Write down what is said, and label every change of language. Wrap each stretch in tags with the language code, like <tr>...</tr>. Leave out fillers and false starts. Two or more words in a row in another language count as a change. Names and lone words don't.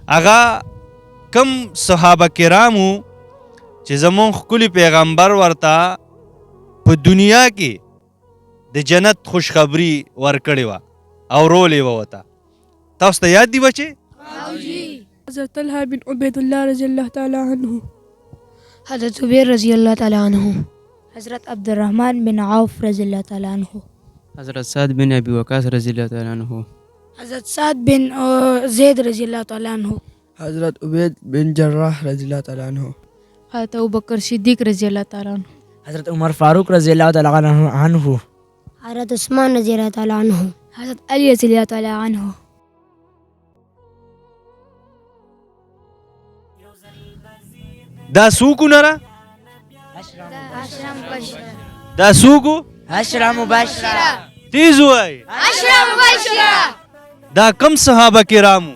<ps>هغه کم صحابه کرامو چې زمون ښکلي پیغمبر ورته په دنیا کې د جنت خوشخبري ورکړې وه او رولې وه ورته. تاسو ته یاد دي بچې؟ حضرت طلحة بن عبید الله</ps> <ar>رضی اللہ تعالی عنہ،</ar> <ps>حضرت عبیر</ps> <ar>رضی اللہ تعالی عنہ،</ar> <ps>حضرت عبد الرحمن بن عوف</ps> <ar>رضی اللہ تعالی عنہ،</ar> <ps>حضرت سعد بن ابی وقاص</ps> <ar>رضی اللہ تعالی عنہ،</ar> <ps>حضرت سعد بن زید</ps> <ar>رضی اللہ تعالی عنہ،</ar> <ps>حضرت عبید بن جراح</ps> <ar>رضی اللہ تعالی عنہ،</ar> <ps>حضرت ابوبکر صدیق</ps> <ar>رضی اللہ تعالی عنہ،</ar> <ps>حضرت عمر فاروق</ps> <ar>رضی اللہ تعالی عنہ،</ar> <ps>حضرت عثمان</ps> <ar>رضی اللہ تعالی عنہ،</ar> <ps>حضرت علی</ps> <ar>رضی اللہ تعالی عنہ.</ar> <ps>دا څوک نره؟ دا څوک؟ عشرہ مبشرہ. تیز وای. دا کم صحابه کرامو</ps>